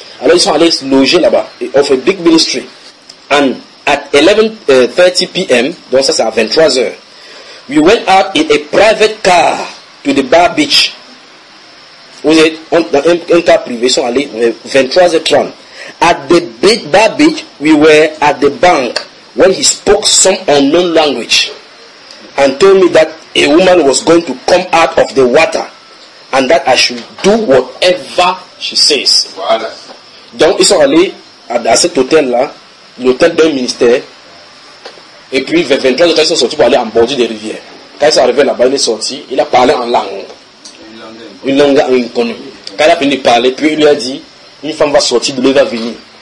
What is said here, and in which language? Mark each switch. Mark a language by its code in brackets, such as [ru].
[fr] Alors ils sont allés loger là-bas, [en] of a big ministry. And at 11:30 p.m., [fr] donc ça c'est à 23h. [en] We went out in a private car to the bar beach. [fr] Vous êtes dans un car privé, ils sont allés 23h30. [en] At the big bar beach, we were at the bank when he spoke some unknown language and told me that a woman was going to come out of the water and that I should do whatever she says. [fr] Voilà. Donc ils sont allés à cet hôtel-là, l'hôtel d'un ministère. Et puis, vers 23 heures, ils sont sortis pour aller en bordure des rivières. Quand ils sont arrivés là-bas, il est sorti, il a parlé en langue. Une langue inconnue. Quand il a fini de parler, puis il lui a dit, une femme va sortir, de lui va venir.